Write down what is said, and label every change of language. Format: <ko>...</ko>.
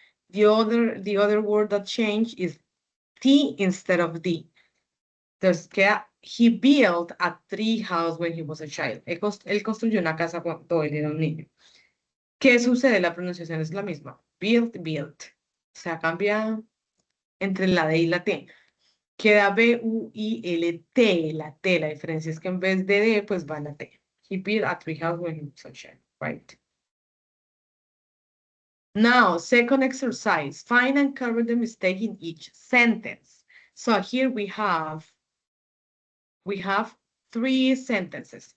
<en>The other word that changed is T instead of D.</en> <es>Entonces queda,</es> <en>he built a tree house when he was a child.</en> <es>Él construyó una casa cuando él era un niño. ¿Qué sucede? La pronunciación es la misma. Built, built. O sea, cambia entre la D y la T. Queda B-U-I-L-T, la T. La diferencia es que en vez de D, pues va la T.</es> <en>He built a tree house when he was a child, right? Now, second exercise. Find and cover the mistake in each sentence. So here we have three sentences.</en>